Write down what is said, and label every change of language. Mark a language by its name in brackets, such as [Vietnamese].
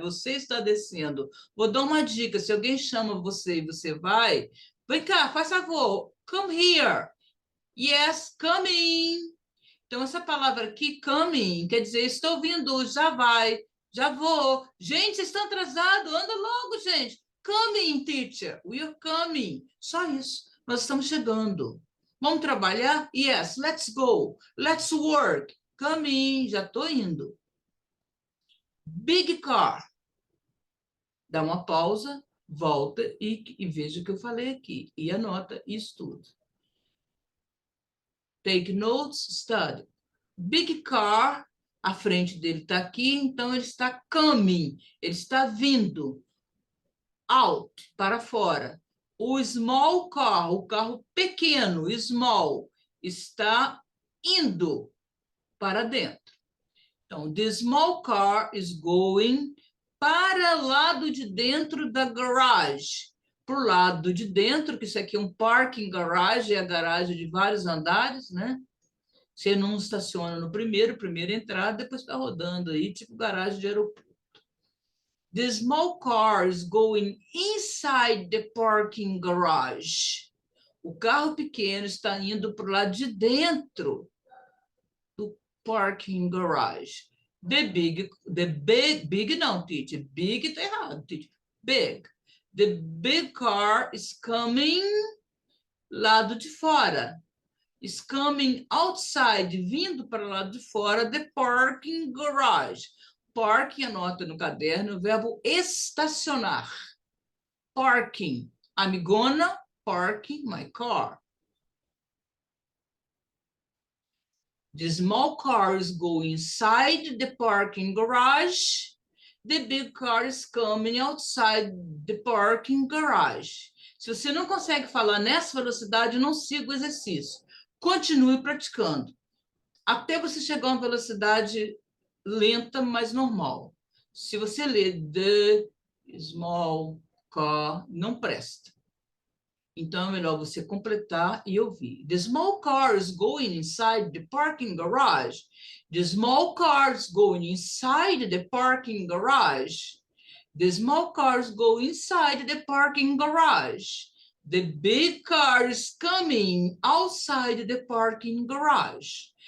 [Portuguese] Você está descendo. Vou dar uma dica: se alguém chama você e você vai, vem cá, faz favor, [English] come here. Yes, coming. [Portuguese] Então, essa palavra aqui, coming, quer dizer, estou vindo, já vai, já vou. Gente, vocês estão atrasados, anda logo, gente. [English] Coming, teacher, we are coming. [Portuguese] Só isso, nós estamos chegando. Vamos trabalhar? [English] Yes, let's go. Let's work. [Portuguese] Coming, já estou indo. [English] Big car. [Portuguese] Dá uma pausa, volta e veja o que eu falei aqui. E anota isso tudo. [English] Take notes, study. Big car, [Portuguese] a frente dele está aqui, então ele está coming, ele está vindo. Out, para fora. O small car, o carro pequeno, small, está indo para dentro. Então, [English] the small car is going [Portuguese] para o lado de dentro da garage. Para o lado de dentro, que isso aqui é um parking garage, é a garagem de vários andares, né? Você não estaciona no primeira entrada, depois está rodando aí, tipo garagem de aeroporto. [English] The small car is going inside the parking garage. [Portuguese] O carro pequeno está indo para o lado de dentro do parking garage. Big não, teacher. Big está errado, teacher. Big. [English] The big car is coming [Portuguese] lado de fora. [English] Is coming outside, [Portuguese] vindo para o lado de fora, [English] the parking garage. [Portuguese] Parking, anota no caderno, o verbo estacionar. Parking. [English] I'm gonna parking my car. The small car is going inside the parking garage. The big car is coming outside the parking garage. [Portuguese] Se você não consegue falar nessa velocidade, não siga o exercício. Continue praticando, até você chegar a uma velocidade lenta, mas normal. Se você ler [English] the small car, [Portuguese] não presta. Então, é melhor você completar e ouvir. [English] The small car is going inside the parking garage. The small car is going inside the parking garage. The small car is going inside the parking garage. The big car is coming outside the parking garage.